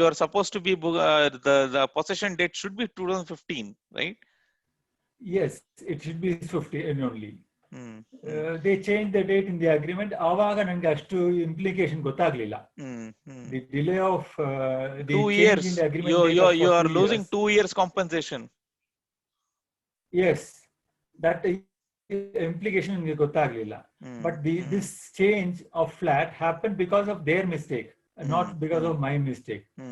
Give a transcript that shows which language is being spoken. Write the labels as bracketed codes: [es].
[en] You are supposed to be the possession date should be 2015, right? Yes, it should be 15 only. They changed the date in the agreement. [kn] ಆವಾಗ ನನಗೆ ಅಷ್ಟು implication ಗೊತ್ತಾಗ್ಲಿಲ್ಲ. [en] The delay of the 2 years in the agreement, you are losing 2 years compensation. Yes, that implication [kn] ನನಗೆ ಗೊತ್ತಾಗ್ಲಿಲ್ಲ. [en] But this change of flat happened because of their mistake, not because of my mistake.